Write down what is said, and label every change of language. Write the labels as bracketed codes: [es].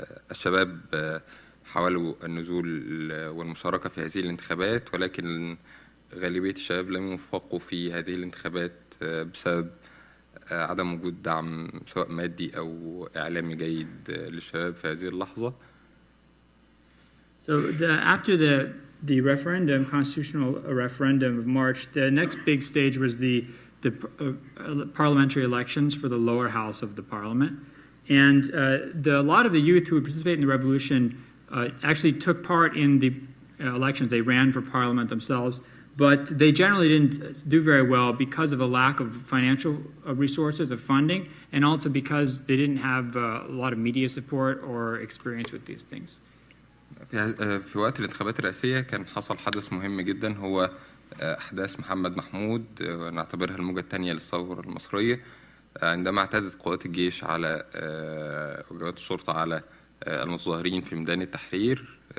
[ar] الشباب حاولوا النزول والمشاركة في هذه الانتخابات، ولكن غالبية الشباب لم يوفقوا في هذه الانتخابات بسبب عدم وجود دعم سواء مادي أو إعلامي جيد للشباب في هذه اللحظة. [en] So after the referendum, constitutional referendum of March, the next big stage was the parliamentary elections for the lower house of the parliament. And a lot of the youth who would participate in the revolution actually took part in the elections. They ran for parliament themselves, but they generally didn't do very well because of a lack of financial resources, of funding, and also because they didn't have a lot of media support or experience with these things. [ar] في وقت الانتخابات الرئاسية كان حصل حدث مهم جدا، هو أحداث محمد محمود، ونعتبرها الموجة الثانية للثورة المصرية، عندما اعتدت قوات الجيش على وجبات الشرطة على المتظاهرين في ميدان التحرير.